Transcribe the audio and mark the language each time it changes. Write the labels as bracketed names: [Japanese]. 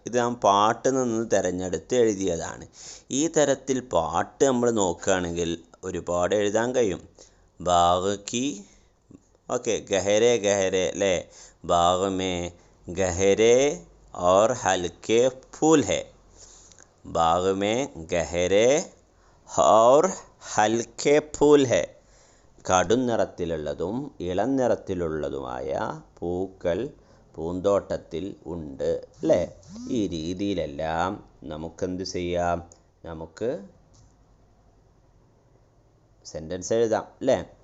[Malayalam] ഇത് നാം പാട്ടിൽ നിന്ന് തിരഞ്ഞെടുത്ത് എഴുതിയതാണ്. ഈ തരത്തിൽ പാട്ട് നമ്മൾ നോക്കുകയാണെങ്കിൽ ഒരുപാട് എഴുതാൻ കഴിയും. [Hindi] ബാഗ് കി, ഓക്കെ, ഗഹരെ ഗഹരെ അല്ലേ, ബാഗ് മേ ഗഹരെ और हल्के फूल है. बाग में गहरे और हल्के फूल है. [Malayalam] കടും നിറത്തിലുള്ളതും ഇളം നിറത്തിലുള്ളതുമായ പൂക്കൾ പൂന്തോട്ടത്തിൽ ഉണ്ട് അല്ലേ. ഈ രീതിയിലെല്ലാം നമുക്കെന്ത് ചെയ്യാം, നമുക്ക് സെൻറ്റൻസ് എഴുതാം അല്ലേ.